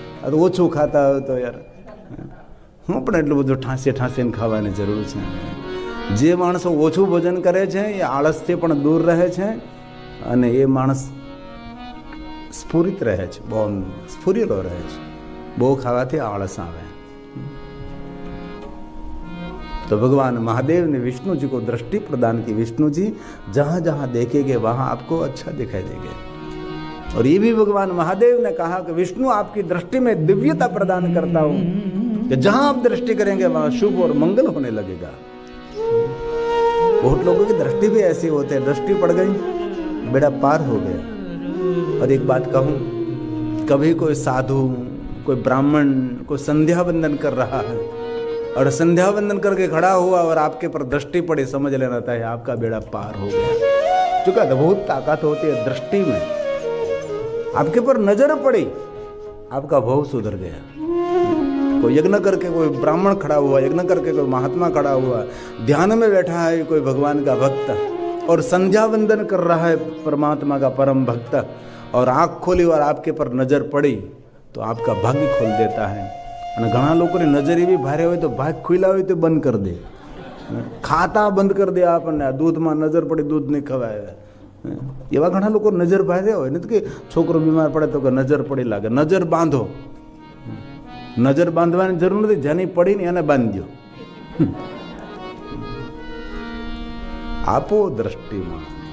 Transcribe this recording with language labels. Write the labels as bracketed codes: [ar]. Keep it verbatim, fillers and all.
[gu] આ તો ઓછું ખાતા હોય તો યાર હું પણ એટલું બધું ઠાંસી ઠાંસીને ખાવાની જરૂર છે। જે માણસો ઓછું ભોજન કરે છે એ આળસથી પણ દૂર રહે છે અને એ માણસ સ્ફુરિત રહે છે, બહુ સ્ફુરેલો રહે છે। બહુ ખાવાથી આળસ આવે। તો ભગવાન [hi] મહાदेव ने विष्णु जी को दृष्टि प्रदान की, विष्णु जी जहां जहां देखेंगे वहां आपको अच्छा दिखाई देगा। और ये भी भगवान महादेव ने कहा कि विष्णु आपकी दृष्टि में दिव्यता प्रदान करता हूं कि जहां आप दृष्टि करेंगे वहां शुभ और मंगल होने लगेगा। बहुत लोगों की दृष्टि भी ऐसी होती है, दृष्टि पड़ गई बेड़ा पार हो गया। और एक बात कहूं, कभी कोई साधु कोई ब्राह्मण कोई संध्या वंदन कर रहा है और संध्या वंदन करके खड़ा हुआ और आपके पर दृष्टि पड़े, समझ लेना चाहिए आपका बेड़ा पार हो गया। चूंकि बहुत ताकत होती है दृष्टि में, आपके पर नजर पड़ी आपका भाव सुधर गया। कोई यज्ञ करके कोई ब्राह्मण खड़ा हुआ, यज्ञ करके कोई महात्मा खड़ा हुआ, ध्यान में बैठा है कोई भगवान का भक्त और संध्या वंदन कर रहा है परमात्मा का परम भक्त, और आंख खोली और आपके पर नजर पड़ी तो आपका भाग्य खोल देता है। [gu] અને ઘણા લોકોની નજર એવી ભારે હોય તો ભાગ ખુલ્લા હોય તો બંધ કરી દે, ખાતા બંધ કરી દે, આપણને દૂધમાં નજર પડી દૂધ નહીં ખવાય, એવા ઘણા લોકો નજર ભારે હોય ને કે છોકરો બીમાર પડે તો કે નજર પડી લાગે। નજર બાંધો, નજર બાંધવાની જરૂર નથી, જેની પડી ને એને બાંધી દો, આપો દ્રષ્ટિમાં